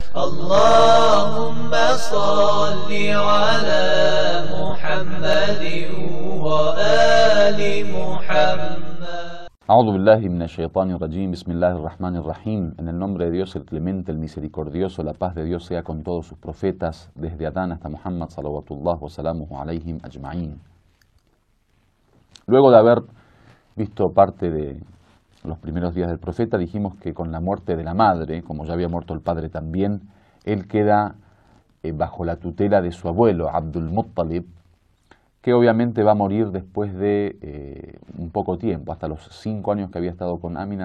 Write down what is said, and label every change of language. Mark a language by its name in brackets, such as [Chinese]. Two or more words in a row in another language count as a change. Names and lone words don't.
[Arabic] اللهم صل على محمد وآل محمد. أعوذ بالله من الشيطان الرجيم، بسم الله الرحمن الرحيم. [Spanish] En el nombre de Dios, el clemente, el misericordioso, la paz de Dios sea con todos sus profetas, desde Adán hasta Muhammad, [Arabic] صلوات الله وسلامه عليهم أجمعين. [Spanish] Luego de haber visto parte de los primeros días del profeta, dijimos que con la muerte de la madre, como ya había muerto el padre también, él queda bajo la tutela de su abuelo, Abdul Muttalib, que obviamente va a morir después de un poco tiempo, hasta los 5 años que había estado con Amina.